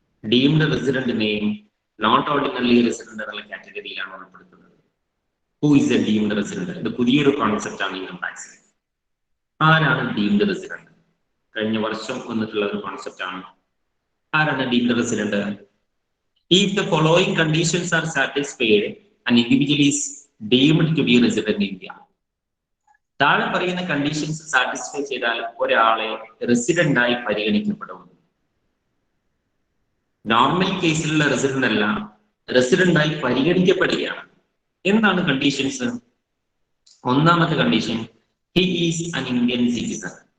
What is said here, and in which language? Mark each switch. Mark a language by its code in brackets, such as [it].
[ml] Deemed റെസിഡന്റിനെയും not ordinary resident എന്നുള്ള കാറ്റഗറിയിലാണ് ഉൾപ്പെടുത്തുന്നത്. [en] Who is a deemed resident? [ml] ഇത് പുതിയൊരു കോൺസെപ്റ്റ് ആണ് ഇൻകം ടാക്സിൽ. ആരാണ് ഡീംഡ് റെസിഡന്റ്? കഴിഞ്ഞ വർഷം വന്നിട്ടുള്ള ഒരു കോൺസെപ്റ്റ് ആണ്. ആരാണ് deemed resident? [en] If the following conditions are satisfied, an individual is deemed to be resident in India. [ml] താഴെ പറയുന്ന കണ്ടീഷൻസ് സാറ്റിസ്ഫൈ ചെയ്താൽ ഒരാളെ റെസിഡന്റ് ആയി പരിഗണിക്കപ്പെടും. നോർമൽ കേസിലുള്ള റെസിഡന്റ് അല്ല, റെസിഡന്റ് ആയി പരിഗണിക്കപ്പെടുകയാണ്. എന്താണ് കണ്ടീഷൻസ്? ഒന്നാമത്തെ കണ്ടീഷൻ, [en] He is an Indian citizen.